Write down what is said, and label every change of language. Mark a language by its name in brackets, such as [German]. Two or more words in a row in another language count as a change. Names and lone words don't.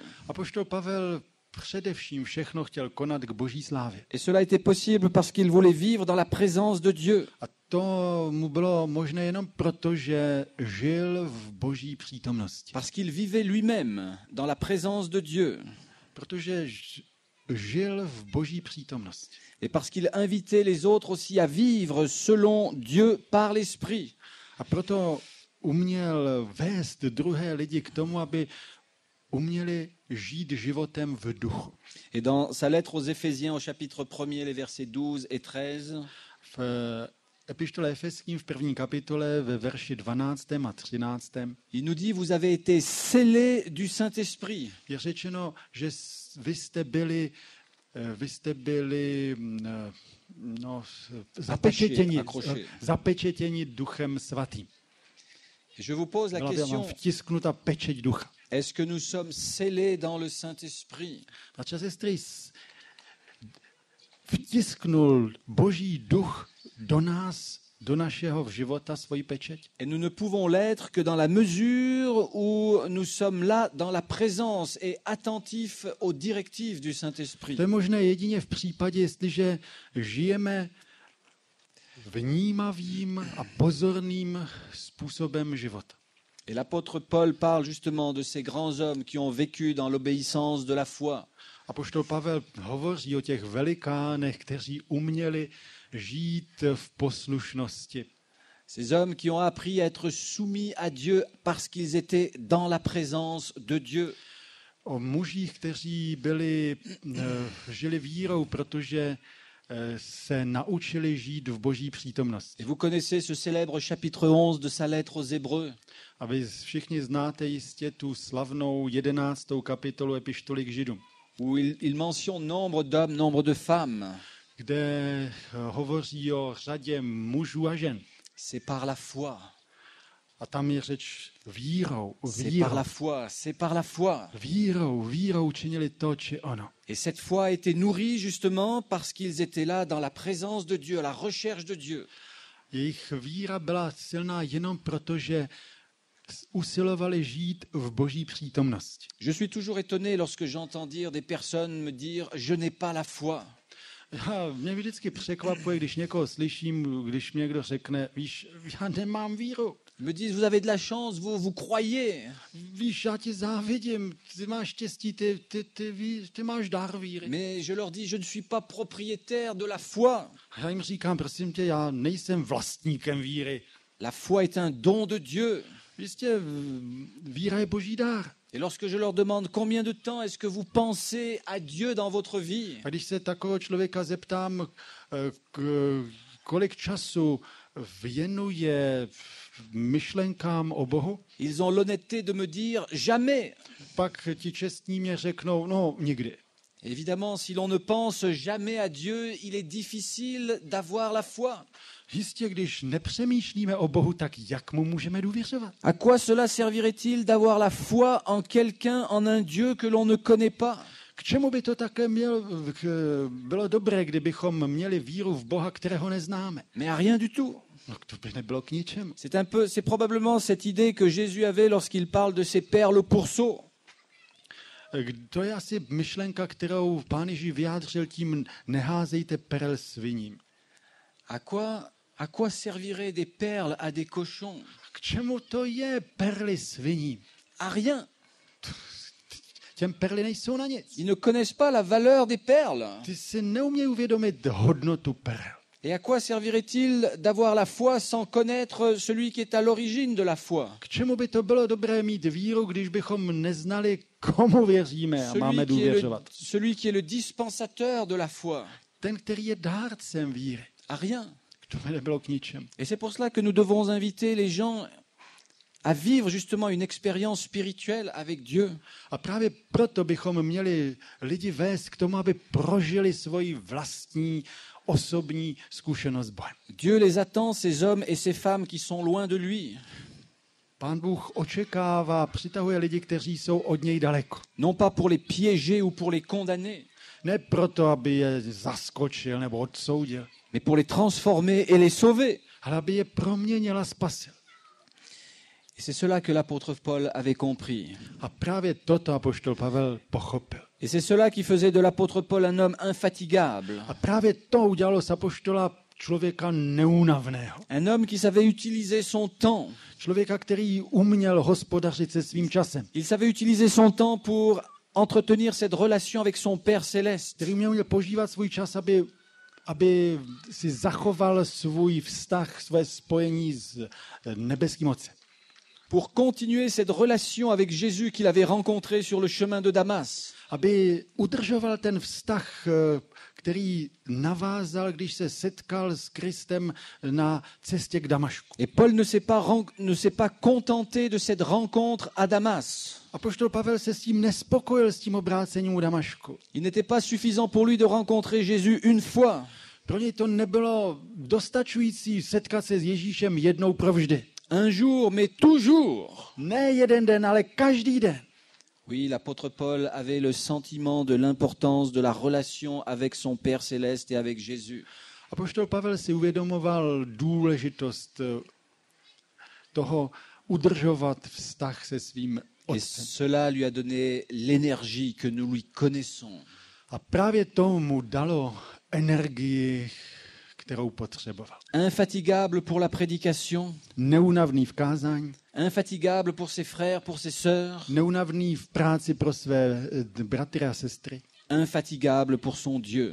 [Czech] Apoštol Pavel především všechno chtěl konat k Boží slávě. [French] Et cela était possible parce qu'il voulait vivre dans la présence de Dieu. [Czech] A to mu bylo možné jenom proto, že žil v Boží přítomnosti. [French] Parce qu'il vivait lui-même dans la présence de Dieu. [Czech] Protože žil v boží přítomnosti. [French] Et parce qu'il invitait les autres aussi à vivre selon Dieu par l'Esprit. [Czech] A proto uměl vést druhé lidi k tomu, aby uměli žít životem v duchu. [French] Et dans sa lettre aux Éphésiens au chapitre 1er, les versets 12 et 13, [Czech] V epištole Efeským v 1. kapitole ve verši 12. a 13. [French] il nous dit, vous avez été scellés du Saint-Esprit. [Czech] je řečeno, že vy jste byli zapečetěni duchem svatým. [French] Je vous pose la [Czech] Byla vám [French] question, [Czech] vtisknuta pečeť ducha. [French] est-ce que nous sommes scellés dans le Saint-Esprit? [Czech] Bratři a sestry, vtisknul Boží duch do nás, do našeho života svoji pečeť? [French] Et nous ne pouvons l'être que dans la mesure où nous sommes là dans la présence et attentifs aux directives du Saint-Esprit. [Czech] To je možné jedině v případě, jestliže žijeme vnímavým a pozorným způsobem života. [French] Et l'apôtre Paul parle justement de ces grands hommes qui ont vécu dans l'obéissance de la foi. [Czech] Apoštol Pavel hovoří o těch velikánech, kteří uměli žít v poslušnosti. [French] Ces hommes qui ont appris à être soumis à Dieu parce qu'ils étaient dans la présence de Dieu. [Czech] O mužích, kteří žili vírou, protože se naučili žít v boží přítomnosti. [French] Et vous connaissez ce célèbre chapitre 11 de sa lettre aux Hébreux. [Czech] A vy všichni znáte jistě tu slavnou 11. kapitolu epištoly k Židům, [French] Où il mentionne nombre d'hommes, nombre de femmes. [Czech] kde hovoří o řadě mužů a žen. [French] C'est par la foi. [Czech] A tam je řeč vírou, [French] C'est par la foi. C'est par la foi. [Czech] Vírou činili to či ono. [French] Et cette foi a été nourrie justement parce qu'ils étaient là dans la présence de Dieu, à la recherche de Dieu. [Czech] Jejich víra byla silná jenom proto, že usilovali žít v boží přítomnosti. [French] Je suis toujours étonné lorsque j'entends dire des personnes me dire « je n'ai pas la foi ». [Czech] Mě vždycky překvapuje, když někoho slyším, když mě někdo řekne, víš, já nemám víru. [French] Ils me disent « vous avez de la chance, vous croyez ». [Czech] Víš, já ti závidím, ty máš štěstí, ty máš dar víry. [French] Mais je leur dis « je ne suis pas propriétaire de la foi ». [Czech] A já jim říkám, prosím tě, já nejsem vlastníkem víry. [French] La foi est un don de Dieu. [Czech] Jistě, víra je boží dar. [French] Et lorsque je leur demande combien de temps est-ce que vous pensez à Dieu dans votre vie, [Czech] A když se takového člověka zeptám, kolik času věnuje myšlenkám o Bohu, [French] ils ont l'honnêteté de me dire jamais. [Czech] pak ti čestní mě řeknou, no nikdy. [French] Évidemment, si l'on ne pense jamais à Dieu, il est difficile d'avoir la foi. [Czech] Jistě, když nepřemýšlíme o Bohu, tak jak mu můžeme důvěřovat? [French] À quoi cela servirait-il d'avoir la foi en quelqu'un, en un Dieu que l'on ne connaît pas? [Czech] K čemu by to také bylo dobré, kdybychom měli víru v Boha, kterého neznáme? [French] Mais à rien du tout. [Czech] No, to by nebylo k ničemu. [French] C'est probablement cette idée que Jésus avait lorsqu'il parle de ces perles au pourceau. [Czech] To je asi myšlenka, kterou Pán Ježíš vyjádřil tím, neházejte perel sviním. [French] À quoi serviraient des perles à des cochons? [Czech] K čemu to je perly sviním? [French] À rien. [Czech] Těm perly nejsou na nic. [French] Ils ne connaissent pas la valeur des perles. [Czech] Ty si neumějí uvědomit hodnotu perel. [French] Et à quoi servirait-il d'avoir la foi sans connaître celui qui est à l'origine de la foi? [Czech] K čemu by to bylo dobré mít víru, když bychom neznali, komu věříme a máme důvěřovat? [French] Celui qui est le dispensateur de la foi. [Czech] Ten, který je dárcem víry. [French] À rien. [Czech] To by nebylo k ničemu. [French] Et c'est pour cela que nous devons inviter les gens à vivre justement une expérience spirituelle avec Dieu. [Czech] A právě proto bychom měli lidi vést k tomu, aby prožili svoji vlastní osobní zkušenost s Bohem. [French] Dieu les attend, ces hommes et ces femmes qui sont loin de lui. [Czech] Pán Bůh očekává, přitahuje lidi, kteří jsou od něj daleko. [French] Non pas pour les piéger ou pour les condamner, [Czech] Ne proto, aby je zaskočil nebo odsoudil, [French] mais pour les transformer et les sauver. [Czech] ale aby je proměnil a spasil. [French] Et c'est cela que l'apôtre Paul avait compris. [Czech] A právě toto apoštol Pavel pochopil. [French] Et c'est cela qui faisait de l'apôtre Paul un homme infatigable. [Czech] A právě to udělalo z apoštola člověka neúnavného. [French] Un homme qui savait utiliser son temps. [Czech] Člověka, který uměl hospodařit se svým časem. [French] Il savait utiliser son temps pour entretenir cette relation avec son Père céleste. [Czech] který měl požívat svůj čas, aby si zachoval svůj vztah, své spojení s nebeským Otcem. [French] Pour continuer cette relation avec Jésus qu'il avait rencontré sur le chemin de Damas. [Czech] Aby udržoval ten vztah, který navázal, když se setkal s Kristem na cestě k Damašku. [French] Et Paul ne s'est pas contenté de cette rencontre à Damas. [Czech] Apoštol Pavel se s tím nespokojil, s tím obrácením u Damašku. [French] Il n'était pas suffisant pour lui de rencontrer Jésus une fois. [Czech] Pro něj to nebylo dostačující setkat se s Ježíšem jednou provždy. [French] Un jour, mais toujours. [Czech] Ne jeden den, ale každý den. [French] Oui, l'apôtre Paul avait le sentiment de l'importance de la relation avec son Père céleste et avec Jésus. [Czech] Apoštol Pavel si uvědomoval důležitost toho udržovat vztah se svým [French] Et [Czech] Otcem. [French] cela lui a donné l'énergie que nous lui connaissons. [Czech] A právě to mu dalo energii, kterou potřeboval. [French] Infatigable pour la prédication, [Czech] Neúnavný v kázání, [French] infatigable pour ses frères, pour ses sœurs, [Czech] neúnavný v práci pro své bratry a sestry, [French] infatigable pour son Dieu,